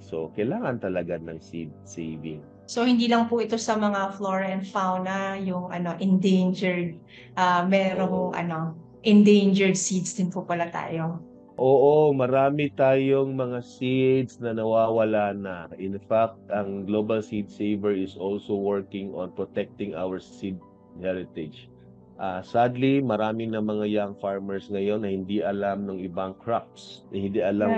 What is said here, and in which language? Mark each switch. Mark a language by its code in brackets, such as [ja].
[tl] So, kailangan talaga ng seed saving. So, hindi lang po ito sa mga flora and fauna, yung endangered, merong Oo. endangered seeds din po pala tayo. Oo, marami tayong mga seeds na nawawala na. [en] In fact, ang Global Seed Saver is also working on protecting our seed heritage. [tl] Sadly, marami na mga young farmers ngayon na hindi alam ng ibang crops, na hindi alam ng